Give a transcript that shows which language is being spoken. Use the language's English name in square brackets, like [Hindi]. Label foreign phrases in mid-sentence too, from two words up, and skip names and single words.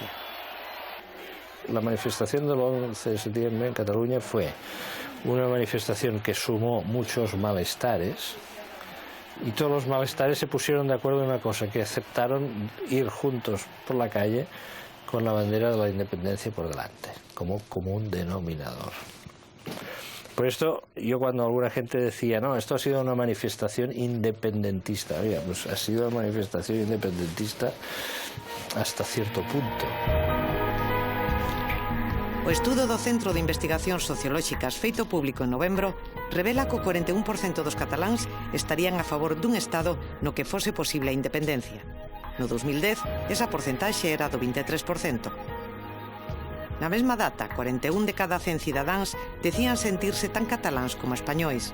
[Spanish] La manifestación del 11 de septiembre en Cataluña fue una manifestación que sumó muchos malestares y todos los malestares se pusieron de acuerdo en una cosa, que aceptaron ir juntos por la calle con la bandera de la independencia por delante, como común denominador. Por esto, yo cuando alguna gente decía, no, esto ha sido una manifestación independentista, oiga, pues ha sido una manifestación independentista hasta cierto punto. [Galician] O estudo do Centro de Investigacións Sociolóxicas feito público en novembro revela que o 41% dos cataláns estarían a favor dun Estado no que fose posible a independencia. No 2010, esa porcentaxe era do 23%. Na mesma data, 41 de cada 100 cidadáns decían sentirse tan cataláns como españois.